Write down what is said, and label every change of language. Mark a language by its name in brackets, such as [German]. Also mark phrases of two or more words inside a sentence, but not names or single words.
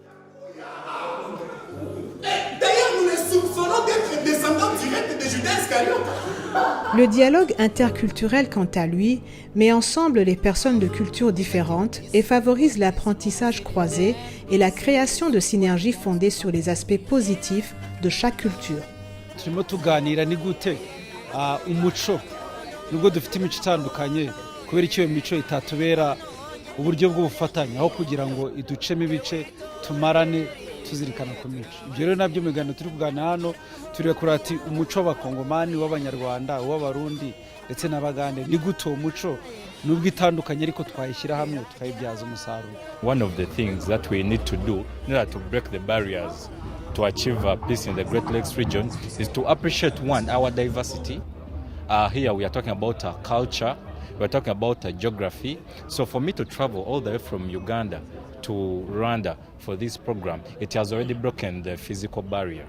[French] D'ailleurs, nous les soupçonnons d'être descendants directs de Judas Iscariote. Le dialogue interculturel, quant à lui, met ensemble les personnes de cultures différentes et favorise l'apprentissage croisé et la création de synergies fondées sur les aspects positifs de chaque culture. [Kinyarwanda] turimo tuganira ni gute umuco nubwo dufite imico itandukanye kubera icyo mico itatubera uburyo bw'ubufatanye aho kugira ngo iducemo ibice tumarane tuzirikana ku mico. Ibyo rero nabyo migano turi kuganira hano turi kurati umuco w'abakongomani w'abanyarwanda w'abarundi ndetse n'abagande ni gute umuco nubwo itandukanye ariko twayishyira hamwe tukayibyaza umusaruro. [English] One of the things that we need to do in order to break the barriers to achieve peace in the Great Lakes region is to appreciate our diversity. Here we are talking about culture, we are talking about geography. So for me to travel all the way from Uganda to Rwanda for this program, it has already broken the physical barrier.